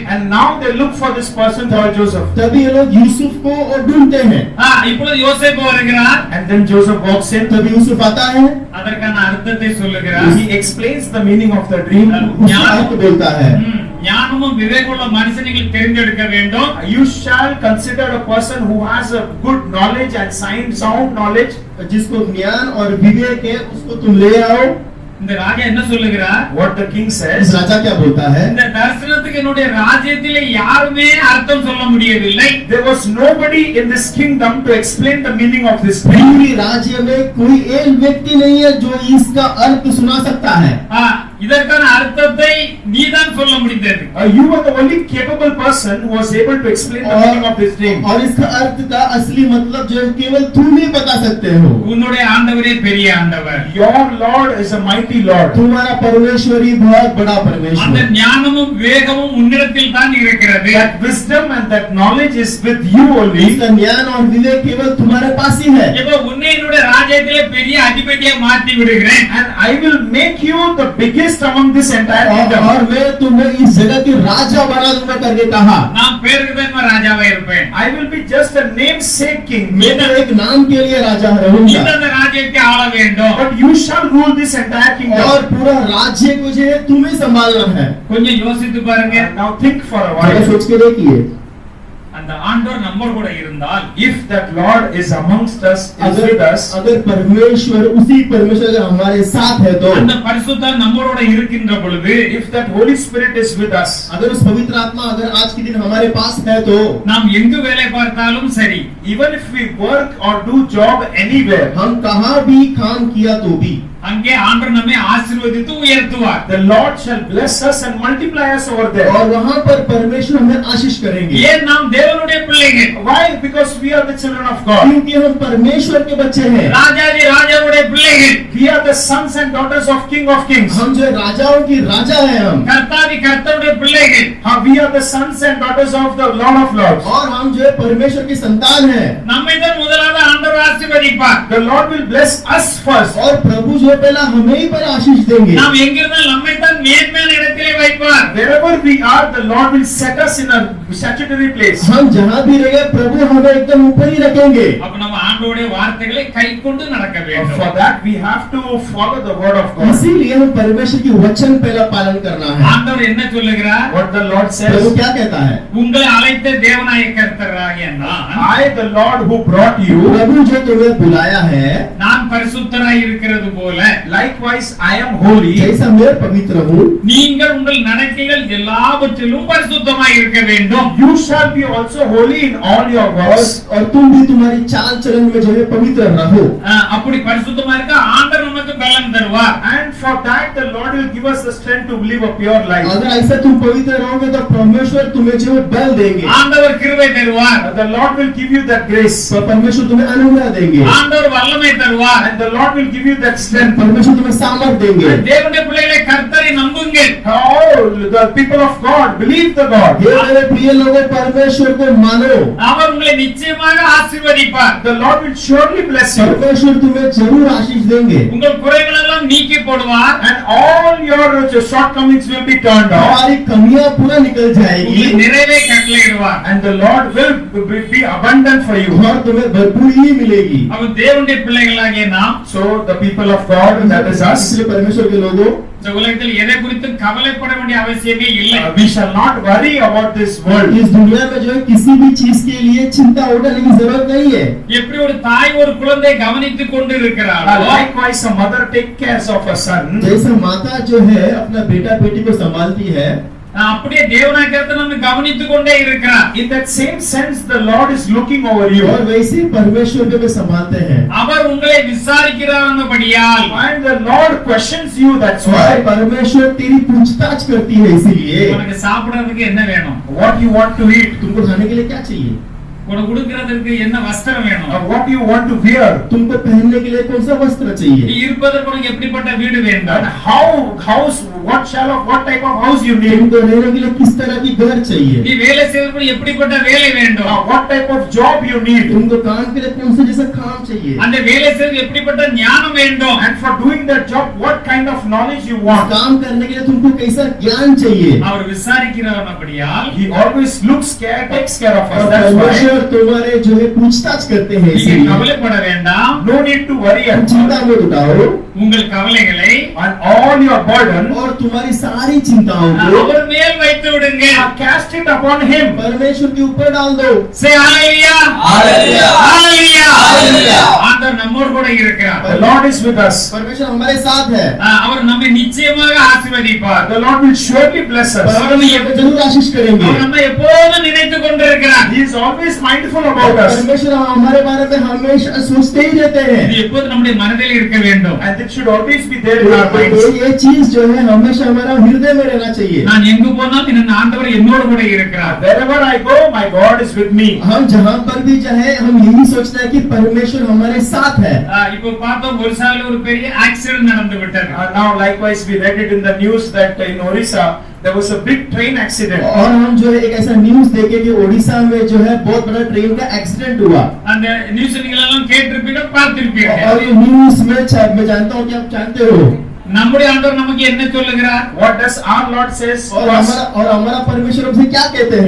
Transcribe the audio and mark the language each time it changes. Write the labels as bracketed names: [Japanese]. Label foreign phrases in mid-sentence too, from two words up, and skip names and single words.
[English] And now they look for this person called Joseph. [Hindi] तभी ये लोग यूसुफ को और ढूंढते हैं। [Tamil] இப்பொழுது யோசேப்பு வருகிறார். [English] And then Joseph walks in. [Hindi] तभी यूसुफ आता है, [Tamil] அதற்கான அர்த்தத்தை சொல்லுகிறார். [English] He explains the meaning of the dream. [Hindi] उसका अर्थ बोलता है। [Tamil] ஞானமும் விவேகமுள்ள மனுஷனை நீங்கள் தெரிந்தெடுக்க வேண்டும். [English] You shall consider a person who has a good knowledge and sound knowledge. [Hindi] जिसको ज्ञान और विवेक है उसको तुम ले आओ। [Tamil] இந்த ராஜா என்ன சொல்லுகிறார்? [English] What the king [Hindi] इस [English] says. [Hindi] राजा क्या बोलता है? [Tamil] இந்த தரிசனத்துக்கு என்னுடைய ராஜ்யத்திலே யாருமே அர்த்தம் சொல்ல முடியவில்லை. [English] There was nobody in this kingdom to explain the meaning of this dream. [Hindi] पूरी राज्य में कोई एक व्यक्ति नहीं है जो इसका अर्थ सुना सकता है। [Tamil] இதற்கான அர்த்தத்தை நீதான் சொல்ல முடிந்தது. [English] You were the only capable person who was able to explain the meaning of this dream. [Hindi] और इसका अर्थ का असली मतलब जो है केवल तुम ही बता सकते हो। [Tamil] உன்னுடைய ஆண்டவரே பெரிய ஆண்டவர். [English] Your Lord is a mighty Lord. [Hindi] तुम्हारा परमेश्वर ही बहुत बड़ा [Tamil] அந்த [Hindi] परमेश्वर। [Tamil] ஞானமும் வேகமும் உன்னிடத்தில் தான் இருக்கிறது. [English] That wisdom and that knowledge is with you only. [Hindi] इसका ज्ञान और विवेक केवल तुम्हारे पास ही है। [Tamil] இப்போ உன்னை என்னுடைய ராஜ்யத்திலே பெரிய அதிபதியா மாற்றி விடுகிறேன். [English] And I will make you the biggest among this entire kingdom. [Hindi] और मैं तुम्हें इस जगह के राजा बना दूंगा करके कहा। [Tamil] நான் பேருக்கு தான் ராஜாவா இருப்பேன். [English] I will be just a namesake king. [Hindi] मैं तो एक नाम के लिए राजा रहूंगा। [Tamil] இந்த ராஜ்யத்தை ஆள வேண்டும். [English] But you shall rule this entire kingdom. [Hindi] और पूरा राज्य को जो है तुम्हें संभालना है। [Tamil] கொஞ்சம் யோசித்து பாருங்க. [English] Now think for a [Hindi] जरा [English] while. [Hindi] सोच के देखिए, [Tamil] அந்த ஆண்டவர் நம்ம கூட இருந்தால், [English] If that Lord is amongst us, is with us, [Hindi] अगर परमेश्वर उसी परमेश्वर अगर हमारे साथ है तो, [Tamil] அந்த பரிசுத்தர் நம்மளோட இருக்கின்ற பொழுது, [English] if that Holy Spirit is with us, [Hindi] अगर उस पवित्र आत्मा अगर आज के दिन हमारे पास है तो, [Tamil] நாம் எங்கு வேலை பார்த்தாலும் சரி, [English] even if we work or do job anywhere, [Hindi] हम कहाँ भी काम किया तो भी [Tamil] அங்கே ஆண்டவர் நம்மை ஆசீர்வதித்து உயர்த்துவார். [English] the Lord shall bless us and multiply us over there. [Hindi] और वहाँ पर परमेश्वर हमें आशीष करेंगे। [Tamil] ஏன் நாம் தேவனுடைய பிள்ளைகள்? [English] Why? Because we are the children of God. [Hindi] क्योंकि हम परमेश्वर के बच्चे हैं। [Tamil] ராஜாதி ராஜாவுடைய பிள்ளைகள். [English] We are the sons and daughters of King of Kings. [Hindi] हम जो राजाओं की राजा हैं हम, [Tamil] கர்த்தாதி கர்த்தருடைய பிள்ளைகள். [English] We are the sons and daughters of the Lord of Lords. [Hindi] और हम जो है परमेश्वर की संतान हैं। [Tamil] நம்மை தான் முதலாவது ஆண்டவர் ஆசீர்வதிப்பார். [English] The Lord will bless us first. [Hindi] और प्रभु जो है पहला हमें ही पर आशीष देंगे। [Tamil] நாம் எங்கிருந்தால் நம்மை தான் மேன்மையான இடத்திலே வைப்பார். [English] Wherever we are, the Lord will set us in a statutory place. [Hindi] हम जहाँ भी रहे प्रभु हमें एकदम ऊपर ही रखेंगे। [Tamil] அப்ப நம்ம ஆண்டவருடைய வார்த்தைகளை கைக்கொண்டு நடக்க [English] For [Tamil] வேண்டும். [English] that we have to follow the word of God. [Hindi] इसीलिए हम परमेश्वर की वचन पहला पालन करना है। [Tamil] ஆண்டவர் என்ன சொல்லுகிறார்? [English] What the Lord [Hindi] प्रभु [English] says, [Hindi] क्या कहता है? [Tamil] உங்களை அழைத்த தேவனாய கர்த்தராகிய [English] I, the Lord who brought you, [Hindi] प्रभु जो तुम्हें बुलाया है, [Tamil] நான் பரிசுத்தராய் இருக்கிறது போல [English] likewise I am holy. [Hindi] जैसा मैं पवित्र हूँ, [Tamil] நீங்கள் உங்கள் நடக்கைகள் எல்லாவற்றிலும் பரிசுத்தமாய் இருக்க வேண்டும். [English] You shall be also holy in all your works. [Hindi] और तुम भी तुम्हारी चाल चलन में जो है पवित्र रहो। [Tamil] அப்படி பரிசுத்தமா இருக்க ஆண்டவர் நமக்கு பலன் தருவார். [English] And for that the Lord will give us the strength to live a pure life. [Hindi] अगर ऐसा तुम पवित्र रहोगे तो परमेश्वर तुम्हें जो है बल देंगे। [Tamil] ஆண்டவர் கிருபை தருவார். [English] The Lord will give you that grace. [Hindi] तो परमेश्वर तुम्हें अनुग्रह देंगे। [Tamil] ஆண்டவர் வல்லமை தருவார். [English] And the Lord will give you that strength. [Hindi] परमेश्वर तुम्हें सामर्थ देंगे। [Tamil] தேவனுடைய பிள்ளைகளை கர்த்தரை நம்புங்கள். [English] Oh, the people of God, believe the God. [Hindi] हे मेरे प्रिय लोगों, परमेश्वर को मानो। [Tamil] அவர் उங்களை நிச்சயமாக ஆசீர்வதிப்பார். [English] The Lord will surely bless you. [Hindi] परमेश्वर तुम्हें जरूर आशीष देंगे। [Tamil] உங்கள் குறைகள் எல்லாம் நீக்கி போடுவார். [English] And all your shortcomings will be turned off. [Hindi] हमारी कमियां पूरा निकल जाएगी [Tamil] உங்களை நிறைவே கட்டளையிடுவார். [English] And the Lord will be abundant for you. [Hindi] और तुम्हें भरपूर ही मिलेगी। [Tamil] அவர் தேவனுடைய பிள்ளைகளாகிய நாம் [English] So the people of God, that is us, [Hindi] इसलिए परमेश्वर के लोगों, [Tamil] இந்த உலகத்தில் எதை குறித்து கவலைப்பட வேண்டிய அவசியமே இல்லை. [English] we shall not worry about this world. [Hindi] इस दुनिया में जो है किसी भी चीज के लिए चिंता उठाने की जरूरत नहीं है। [Tamil] எப்படி ஒரு தாய் ஒரு குழந்தை கவனித்துக் கொண்டு இருக்கிறாரோ, [English] Likewise, a mother take care of a son. [Hindi] जैसे माता जो है अपना बेटा बेटी को संभालती है, [Tamil] அப்படியே தேவனாகிறத நம்ம கவனித்துக் கொண்டே இருக்கிறார். [English] In that same sense, the Lord is looking over you. [Hindi] और वैसे ही परमेश्वर को भी संभालते हैं [Tamil] அவர் उங்களை விசாரிக்கிறார்ன்றபடியால் [English] And the Lord questions you, that's [Hindi] और [English] why. [Hindi] परमेश्वर तेरी पूछताछ करती है इसीलिए [Tamil] உனக்கு சாப்பிடுறதுக்கு என்ன வேணும்? [English] What you want to eat, [Hindi] तुमको खाने के लिए क्या चाहिए [Tamil] உனக்கு உடுக்கிறதுக்கு என்ன வஸ்திரம் வேணும்? [English] what you want to wear, [Hindi] तुमको पहनने के लिए कौन सा वस्त्र [Tamil] நீ [Hindi] चाहिए [Tamil] இருப்பதற்கு உனக்கு எப்படிப்பட்ட வீடு [English] and [Tamil] வேண்டும்? [English] what type of house you need, [Hindi] तुमको रहने के लिए किस तरह की घर चाहिए [Tamil] நீ வேலை செய்வதற்கு எப்படிப்பட்ட வேலை வேண்டும்? [English] what type of job you need, [Hindi] तुमको काम के लिए कौन सा जैसा काम चाहिए [Tamil] அந்த வேலை செய்வதற்கு எப்படிப்பட்ட ஞானம் வேண்டும்? [English] and for doing that job, what kind of knowledge you want. [Hindi] काम करने के लिए तुमको कैसा ज्ञान चाहिए [Tamil] அவர் விசாரிக்கிறவனபடியால் [English] He always takes care of us. [Hindi] और [English] That's why [Hindi] परमेश्वर तुम्हारे जो है पूछताछ करते हैं [Tamil] நீங்க [Hindi] इसीलिए [Tamil] கவலைப்பட வேண்டாம். [English] no need to worry at [Hindi] चिंता [English] all. [Hindi] मत उठाओ [Tamil] உங்கள் கவலைகளை [English] And all your burden, [Hindi] और तुम्हारी सारी चिंताओं को [Tamil] அவர் மேல் வைத்து விடுங்க. [English] cast it upon Him. [Hindi] परमेश्वर के ऊपर डाल दो [English] Say hallelujah. Hallelujah. Hallelujah. Hallelujah. [Tamil] ஆண்டவர் நம்மோடு கூட இருக்கிறார். [English] The Lord is with us. [Hindi] परमेश्वर हमारे साथ है [Tamil] அவர் நம்மை நிச்சயமாக ஆசீர்வதிப்பார். [English] The Lord will surely bless us. [Tamil] அவர் நம்மை [Hindi] परमेश्वर जरूर आशीष करेंगे [Tamil] அவர் நம்மை எப்போதும் நினைத்துக் கொண்டிருக்கிறார். [English] He is always mindful about us. [Hindi] परमेश्वर हमारे बारे में हमेशा सोचते ही रहते [Tamil] இது [Hindi] हैं [Tamil] எப்போது நம்முடைய மனதில் இருக்க வேண்டும். [English] And it should always be there in our [Hindi] तो [English] minds. [Hindi] ये चीज जो है हमेशा हमारा हृदय में रहना चाहिए [Tamil] நான் எங்கு போனாலும் என் ஆண்டவர் என்னோடு கூட இருக்கிறார். [English] Wherever I go, my God is with me. [Hindi] हम जहाँ पर भी जाए हम यही सोचते हैं कि परमेश्वर हमारे साथ है [Tamil] இப்போ பார்த்தோம் ஒரிசால ஒரு பெரிய ஆக்சிடென்ட் நடந்து விட்டது. [English] Now likewise we read it in the news that in Orissa there was a big train accident. [Hindi] और हम जो है एक ऐसा न्यूज देखे कि ओडिशा में जो है बहुत बड़ा ट्रेन का एक्सीडेंट हुआ [Tamil] அந்த நியூஸ் நீங்க எல்லாம் கேட்டிருப்பீங்க பார்த்திருப்பீங்க. [Hindi] और ये न्यूज में मैं जानता हूँ कि आप जानते हो [Tamil] நம்முடைய ஆண்டவர் நமக்கு என்ன சொல்லுகிறார்? [English] What does our Lord says to [Hindi] और [English] us? [Hindi] हमारा परमेश्वर हमसे क्या कहते हैं